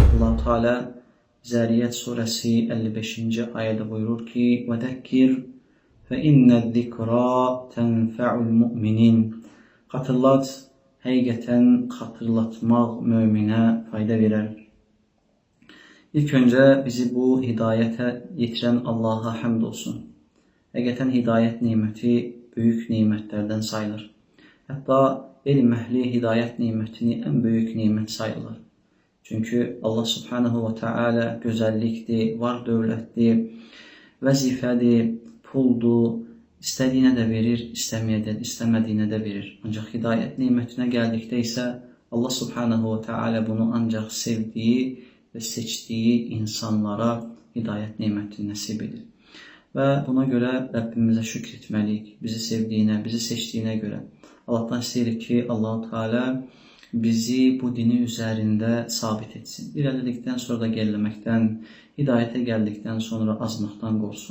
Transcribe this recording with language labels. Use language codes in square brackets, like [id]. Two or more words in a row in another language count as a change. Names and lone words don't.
[tr] Allah Teala Zariyat suresi 55. ayette buyurur ki: [ar] "وذكر فإن الذكرى تنفع المؤمنين." [az] Hatırlat, həqiqətən xatırlatmaq möminə fayda verər. [tr] İlk önce bizi bu hidayete yetiren Allah'a həmd olsun. [az] Həqiqətən hidayət niməti [tr] büyük nimetlerden [az] sayılır. Hatta elm əhli hidayət nimətini [tr] en büyük nimet [az] sayılır. Çünkü Allah Subhanahu ve Teala güzellikdir, var dövlətdir, vəzifədir, puldur, istədiyinə də verir, istəmədiyinə də verir. Ancaq hidayət nimətinə gəldikdə isə Allah Subhanahu ve Teala bunu ancaq sevdiyi [tr] ve seçtiği [az] insanlara hidayət nimətini nəsib edir. [tr] Ve buna göre Rabbimize şükretmeliyik. Bizi sevdiğine, bizi seçtiğine göre. Allah'tan isteyirik ki Allah Teala bizi bu dini üzerinde sabit etsin. İlerledikten sonra da gerilemekten, hidayete geldikten sonra azmaktan korusun.